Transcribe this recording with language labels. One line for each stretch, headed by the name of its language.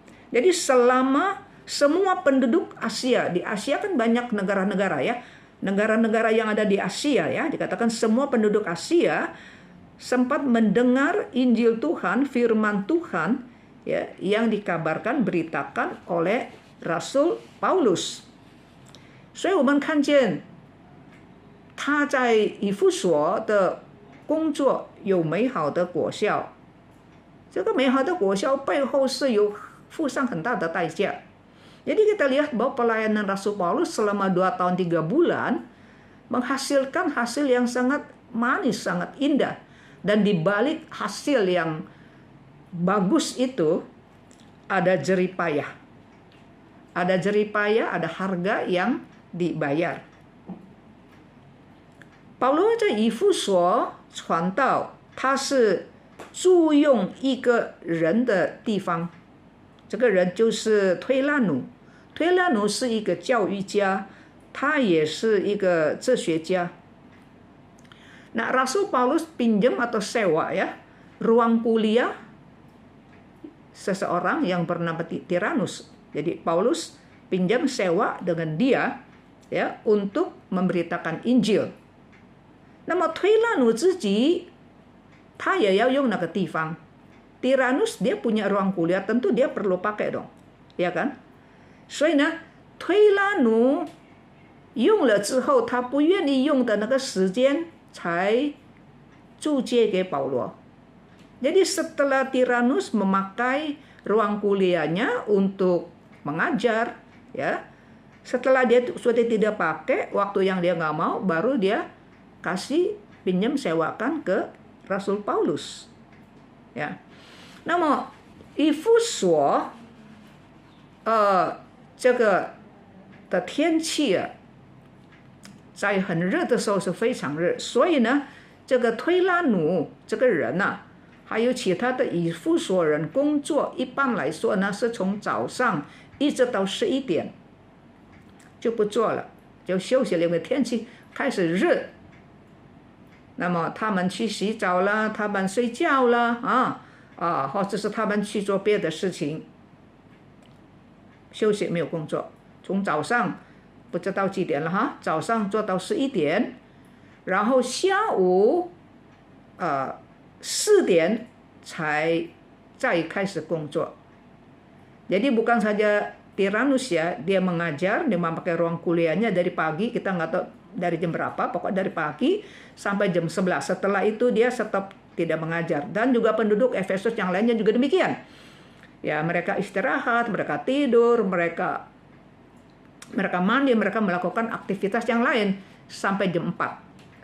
Indonesian: Jadi selama semua penduduk Asia, di Asia kan banyak negara-negara ya, negara-negara yang ada di Asia ya, dikatakan semua penduduk Asia sempat mendengar Injil Tuhan, firman Tuhan ya, yang dikabarkan, beritakan oleh Rasul Paulus.
Chinese: 所以我们看见他在以弗所的工作有美好的果效，这个美好的果效背后是有付上很大的代价。
Indonesian: Jadi kita lihat bahwa pelayanan Rasul Paulus selama 2 tahun 3 bulan menghasilkan hasil yang sangat manis, sangat indah. Dan di balik hasil yang bagus itu ada jeripayah. Ada jeripayah, ada harga yang dibayar.
Chinese: 保罗在以弗所传道，他是租用一个人的地方，这个人就是推拉努。推拉努是一个教育家，他也是一个哲学家。
Indonesian: Nah, Rasul Paulus pinjam atau sewa ya ruang kuliah seseorang yang bernama Tiranus. Jadi Paulus pinjam sewa dengan dia ya untuk memberitakan Injil.
Chinese: 那么推拉努自己他也要用那个地方。
Indonesian: Tiranus dia punya ruang kuliah, tentu dia perlu pakai dong, ya kan?
Chinese: 所以呢，推拉努用了之后，他不愿意用的那个时间才租借给保罗。
Indonesian: Jadi setelah Tiranus memakai ruang kuliahnya untuk mengajar, ya, setelah dia sudah tidak pakai, waktu yang dia nggak mau, baru dia kasih pinjam sewakan ke Rasul Paulus, ya.
Chinese: 那么以弗所，这个的天气啊，在很热的时候是非常热，所以呢，这个推拉努这个人呐，还有其他的以弗所人工作，一般来说呢，是从早上一直到11点就不做了，就休息了，因为天气开始热。那么他们去洗澡了，他们睡觉了或者是他们去做别的事情，休息没有工作，从早上不知道几点了哈，早上做到11点，然后下午4点才再开始工作。
Indonesian: Jadi bukan saja Tiranus ya, dia mengajar, dia memakai ruang kuliahnya dari pagi, kita nggak tahu dari jam berapa, pokoknya dari pagi sampai jam 11. Setelah itu dia stop, tidak mengajar. Dan juga penduduk Efesus yang lainnya juga demikian. Ya, mereka istirahat, mereka tidur, mereka mandi, mereka melakukan aktivitas yang lain sampai jam 4.